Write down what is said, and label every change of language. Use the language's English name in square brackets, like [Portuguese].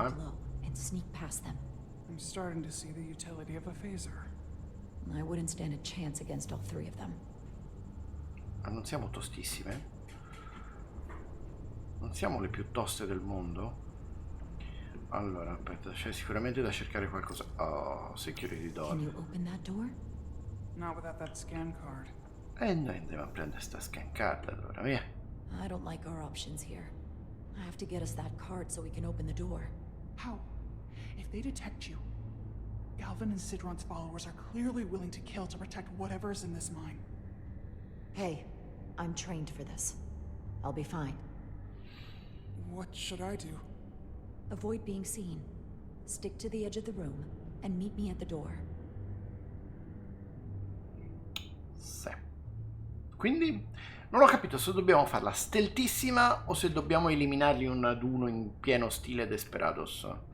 [English] try to keep low and sneak past them. I'm starting to see the utility of a phaser. I wouldn't stand a chance against all 3 of them. [Italian] Ma non siamo tostissime? Non siamo le più toste del mondo? Allora, aspetta, c'è sicuramente da cercare qualcosa. [English] Oh, security door. Can you open that door? Not without that scan card. [Italian] E noi andiamo a prendere sta scan card, allora, via. [English] I don't like our options here. I have to get us that card so we can open the door. How? If they detect you, Galvin and Sidron's followers are clearly willing to kill to protect whatever's in this mine. Hey, I'm trained for this. I'll be fine. What should I do? Avoid being seen. Stick to the edge of the room and meet me at the door. [Italian] Sì. Quindi non ho capito se dobbiamo farla stealthissima o se dobbiamo eliminarli uno ad uno in pieno stile Desperados.